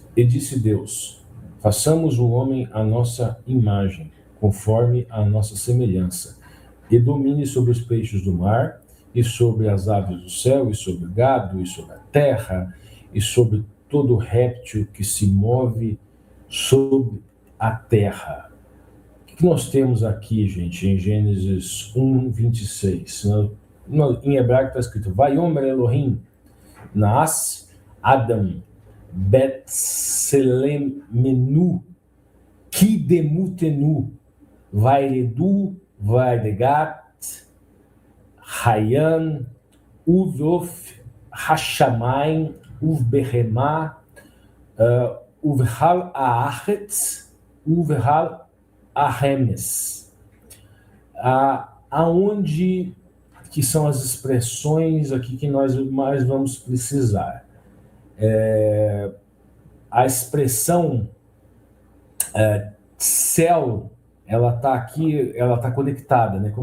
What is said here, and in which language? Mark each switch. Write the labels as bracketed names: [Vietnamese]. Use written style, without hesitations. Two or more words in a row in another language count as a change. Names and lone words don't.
[Portuguese] E disse Deus: façamos o homem à nossa imagem, conforme a nossa semelhança, e domine sobre os peixes do mar, e sobre as aves do céu, e sobre o gado, e sobre a terra, e sobre todo réptil que se move sobre a terra. O que nós temos aqui, gente, em Gênesis 1, 26? Em hebraico está escrito: [Hebrew] ויאמר אלהים נעשה אדם בצלמנו כדמותנו וירדו בדגת הים ובעוף השמים ובבהמה ובכל הארץ ובכל הרמש. [Portuguese] Aonde que são as expressões aqui que nós mais vamos precisar? A expressão céu, ela está aqui, ela está conectada, né?